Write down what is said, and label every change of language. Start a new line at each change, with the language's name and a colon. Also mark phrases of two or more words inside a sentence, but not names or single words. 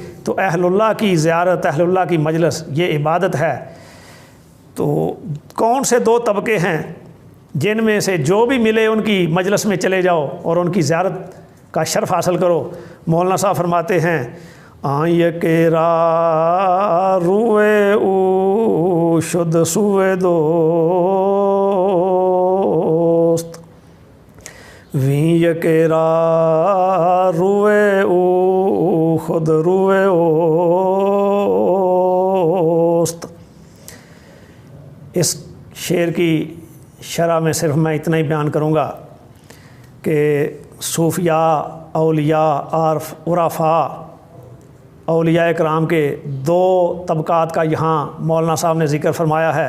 Urdu: تو اہل اللہ کی زیارت، اہل اللہ کی مجلس یہ عبادت ہے۔ تو کون سے دو طبقے ہیں جن میں سے جو بھی ملے ان کی مجلس میں چلے جاؤ اور ان کی زیارت کا شرف حاصل کرو۔ مولانا صاحب فرماتے ہیں
Persian: آئیں کے را روئے او شد سوئے دوست، ویں کے را روئے او خود روئے اوست۔
Urdu: اس شعر کی شرح میں صرف میں اتنا ہی بیان کروں گا کہ صوفیاء، اولیاء، عرفاء، اولیاء کرام کے دو طبقات کا یہاں مولانا صاحب نے ذکر فرمایا ہے۔